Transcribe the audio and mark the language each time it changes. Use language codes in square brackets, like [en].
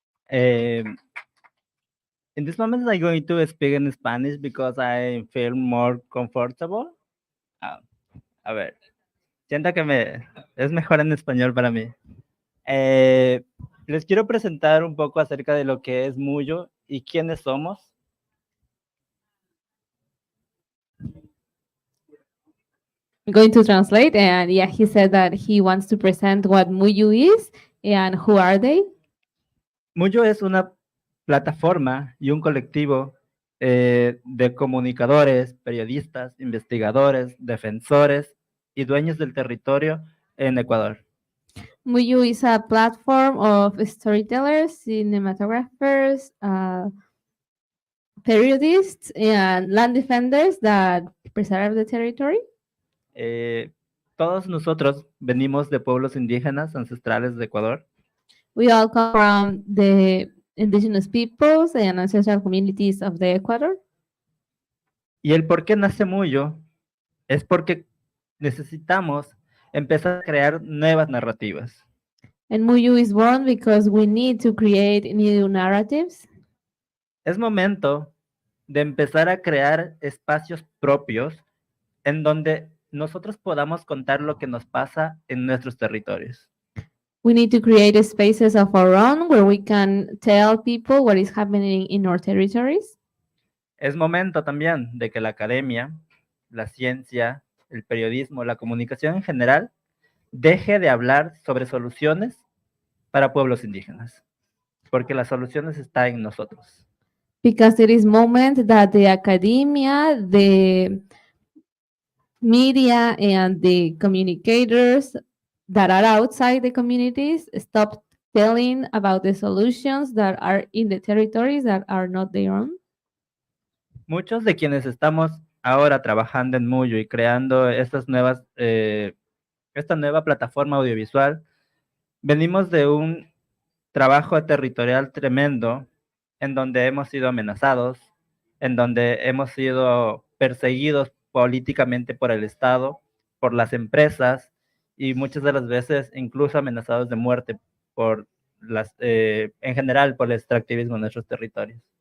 [en] Um, in this moment, I'm going to speak in Spanish because I feel more comfortable. [es] Ah, a ver, siento que es mejor en español para mí. Les quiero presentar un poco acerca de lo que es Muyo y quiénes somos. [en] I'm going to translate, and yeah, he said that he wants to present what Muyu is and who are they. [es] Muyo es una plataforma y un colectivo de comunicadores, periodistas, investigadores, defensores y dueños del territorio en Ecuador. [en] Muyu is a platform of storytellers, cinematographers, periodists and land defenders that preserve the territory. [es] Todos nosotros venimos de pueblos indígenas ancestrales de Ecuador. [en] We all come from the indigenous peoples and ancestral communities of the Ecuador. [es] Y el por qué nace Muyo es porque necesitamos empezar a crear nuevas narrativas. [en] And Muyu is born because we need to create new narratives. [es] Es momento de empezar a crear espacios propios en donde nosotros podamos contar lo que nos pasa en nuestros territorios. [en] We need to create spaces of our own where we can tell people what is happening in our territories. [es] Es momento también de que la academia, la ciencia, el periodismo, la comunicación en general, deje de hablar sobre soluciones para pueblos indígenas, porque las soluciones están en nosotros. [en] Because it is moment that the academia, the media, and the communicators that are outside the communities stop telling about the solutions that are in the territories that are not their own. [es] Muchos de quienes estamos ahora trabajando en Muyo y creando esta nueva plataforma audiovisual, venimos de un trabajo territorial tremendo en donde hemos sido amenazados, en donde hemos sido perseguidos políticamente por el Estado, por las empresas y muchas de las veces incluso amenazados de muerte en general por el extractivismo en nuestros territorios.